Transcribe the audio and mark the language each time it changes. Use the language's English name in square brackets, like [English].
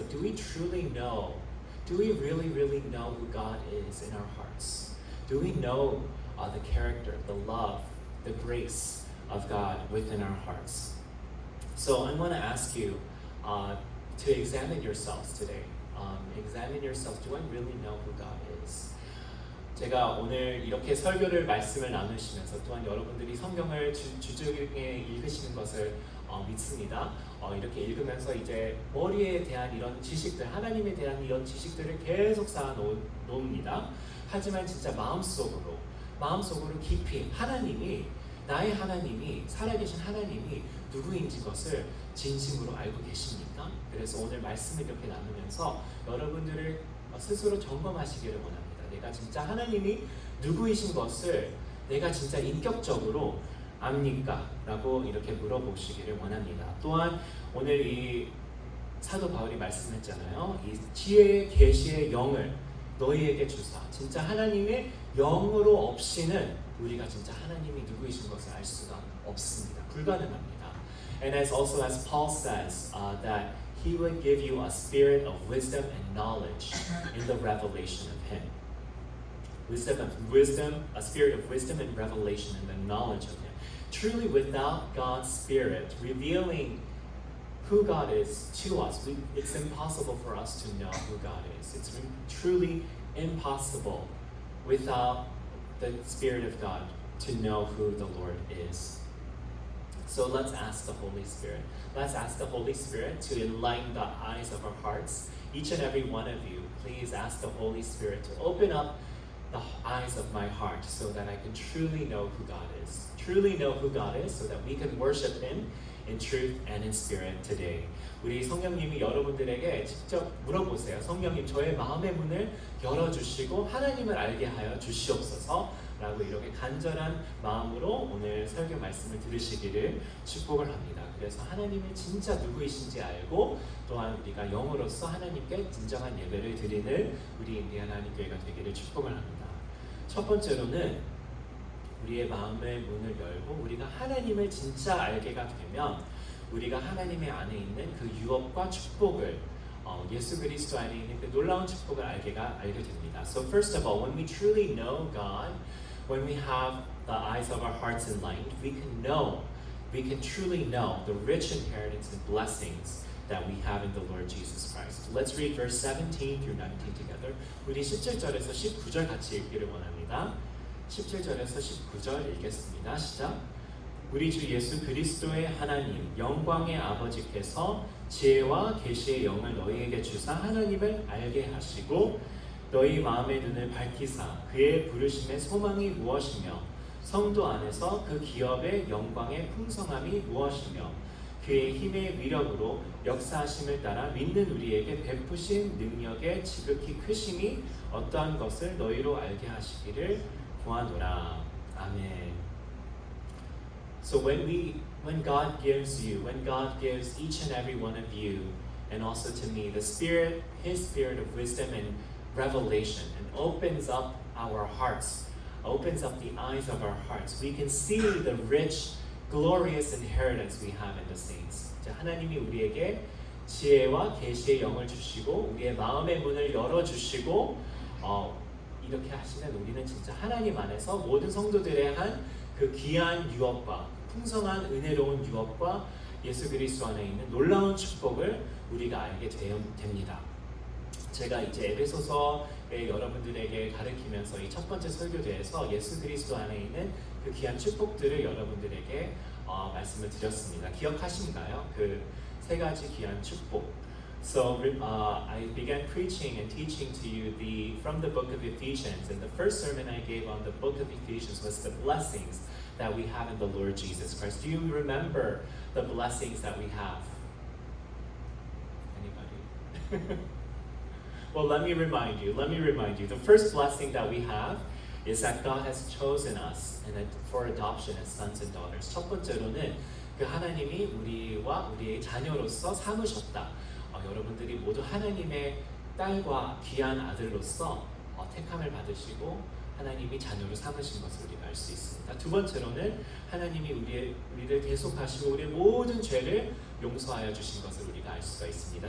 [English] But do we truly know? Do we really, really know who God is in our hearts? Do we know the character, the love, the grace of God within our hearts? So I want to ask you to examine yourselves today. Examine yourself. Do I really know who God is? [Korean] 제가 오늘 이렇게 설교를 말씀을 나누시면서 또한 여러분들이 성경을 주중에 읽으시는 것을 믿습니다. 이렇게 읽으면서 이제 머리에 대한 이런 지식들, 하나님에 대한 이런 지식들을 계속 쌓아놓습니다. 하지만 진짜 마음속으로 깊이 나의 하나님이, 살아계신 하나님이 누구인지 것을 진심으로 알고 계십니까? 그래서 오늘 말씀을 이렇게 나누면서 여러분들을 스스로 점검하시기를 원합니다. 내가 진짜 하나님이 누구이신 것을 내가 진짜 인격적으로 압니까? 라고 이렇게 물어보시기를 원합니다. 또한 오늘 이 사도 바울이 말씀했잖아요. 이 지혜의 계시의 영을 너희에게 주사. 진짜 하나님의 영으로 없이는 우리가 진짜 하나님이 누구이신 것을 알 수가 없습니다. 불가능합니다. [English] And as Paul says that he would give you a spirit of wisdom and knowledge in the revelation of him. A spirit of wisdom and revelation and the knowledge of Him. Truly, without God's Spirit revealing who God is to us, it's impossible for us to know who God is. It's truly impossible without the Spirit of God to know who the Lord is. So let's ask the Holy Spirit. Let's ask the Holy Spirit to enlighten the eyes of our hearts. Each and every one of you, please ask the Holy Spirit to open up the eyes of my heart so that I can truly know who God is. Truly know who God is so that we can worship Him in truth and in spirit today. [Korean] 우리 성령님이 여러분들에게 직접 물어보세요. 성령님, 저의 마음의 문을 열어주시고 하나님을 알게 하여 주시옵소서 라고 이렇게 간절한 마음으로 오늘 설교 말씀을 들으시기를 축복을 합니다. 그래서 하나님이 진짜 누구이신지 알고 또한 우리가 영으로서 하나님께 진정한 예배를 드리는 우리 인디안 하나님교회가 되기를 축복을 합니다. 첫 번째로는 우리의 마음의 문을 열고 우리가 하나님을 진짜 알게가 되면 우리가 하나님의 안에 있는 그 유업과 축복을 예수 그리스도 안에 있는 그 놀라운 축복을 알게 됩니다. [English] So first of all, when we truly know God, when we have the eyes of our hearts enlightened, we can truly know the rich inheritance and blessings that we have in the Lord Jesus Christ. Let's read verse 17 through 19 together. [Korean] 우리 17절에서 19절 같이 읽기를 원합니다. 17절에서 19절 읽겠습니다. 시작. 우리 주 예수 그리스도의 하나님 영광의 아버지께서 지혜와 계시의 영을 너희에게 주사 하나님을 알게 하시고 너희 마음의 눈을 밝히사 그의 부르심의 소망이 무엇이며 성도 안에서 그 기업의 영광의 풍성함이 무엇이며 그의 힘의 위력으로 역사하심을 따라 믿는 우리에게 베푸신 능력의 지극히 크심이 어떠한 것을 너희로 알게 하시기를 구하노라. 아멘. [English] So when God gives each and every one of you, and also to me, the Spirit, His Spirit of wisdom and revelation, and opens up our hearts, opens up the eyes of our hearts, we can see the rich, glorious inheritance we have in the saints. [Korean] 하나님이 우리에게 지혜와 계시의 영을 주시고 우리의 마음의 문을 열어주시고 이렇게 하시면 우리는 진짜 하나님 안에서 모든 성도들의 한 그 귀한 유업과 풍성한 은혜로운 유업과 예수 그리스도 안에 있는 놀라운 축복을 우리가 알게 됩니다. 제가 이제 에베소서에 여러분들에게 가르치면서 이 첫 번째 설교대에서 예수 그리스도 안에 있는 그 귀한 축복들을 여러분들에게 말씀을 드렸습니다. 기억하신가요? 그 세 가지 귀한 축복. [English] So I began preaching and teaching to you from the book of Ephesians, and the first sermon I gave on the book of Ephesians was the blessings that we have in the Lord Jesus Christ. Do you remember the blessings that we have? Anybody? Well, let me remind you. The first blessing that we have is that God has chosen us for adoption as sons and daughters. [Korean] 첫 번째로는 그 하나님이 우리와 우리의 자녀로서 삼으셨다. 여러분들이 모두 하나님의 딸과 귀한 아들로서 택함을 받으시고 하나님이 자녀로 삼으신 것을 우리가 알 수 있습니다. 두 번째로는 하나님이 우리를 계속하시고 우리의 모든 죄를 용서하여 주신 것을 우리가 알 수가 있습니다.